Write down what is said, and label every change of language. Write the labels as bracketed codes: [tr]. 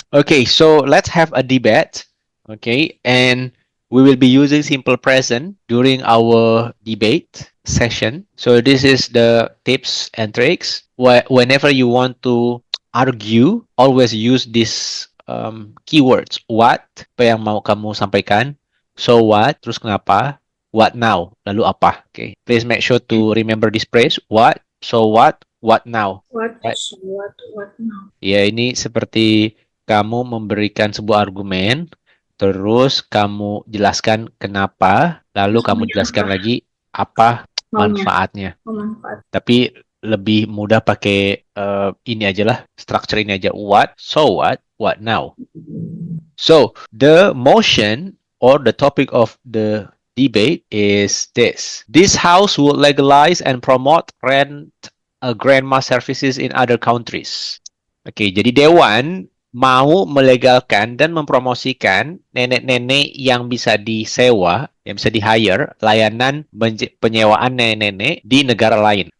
[en] Okay, so let's have a debate. Okay, and we will be using simple present during our debate session. So this is the tips and tricks. Whenever you want to argue, always use these keywords. [id] What, apa yang mau kamu sampaikan? [en] So what, [id] terus kenapa? [en] What now, [id] lalu apa? [en] Okay, please make sure to remember this phrase. What, so what now? What? Right. So what now? [id] Ya, ini seperti kamu memberikan sebuah argumen, terus kamu jelaskan kenapa, lalu kamu jelaskan lagi apa manfaatnya. Manfaat. Tapi lebih mudah pakai ini aja lah, structure ini aja. [en] What, so what now? So, the motion or the topic of the debate is this. This house would legalize and promote rent grandma services in other countries. [id] Oke, jadi Dewan mau melegalkan dan mempromosikan nenek-nenek yang bisa disewa, yang bisa di-hire, layanan penyewaan nenek-nenek di negara lain.